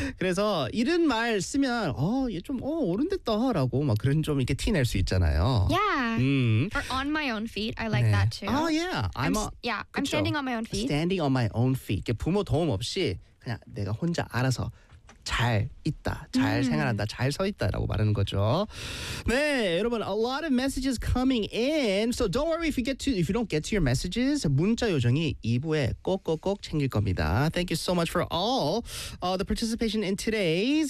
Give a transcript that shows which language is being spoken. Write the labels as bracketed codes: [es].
[ko] 그래서 이런 말 쓰면 얘 좀 어른 됐다라고 막 그런 좀 이렇게 티 낼 수 있잖아요. [en] Yeah. Or on my own feet. I like that too. Oh yeah. I'm standing on my own feet. Standing on my own feet. [ko] 이렇게 부모 도움 없이 그냥 내가 혼자 알아서 잘 있다, 잘 생활한다, 잘 서 있다라고 말하는 거죠. 네, 여러분, [en] a lot of messages coming in. So don't worry if you don't get to your messages. [ko] 문자 요정이 2부에 꼭꼭꼭 챙길 겁니다. [en] Thank you so much for all the participation in today's.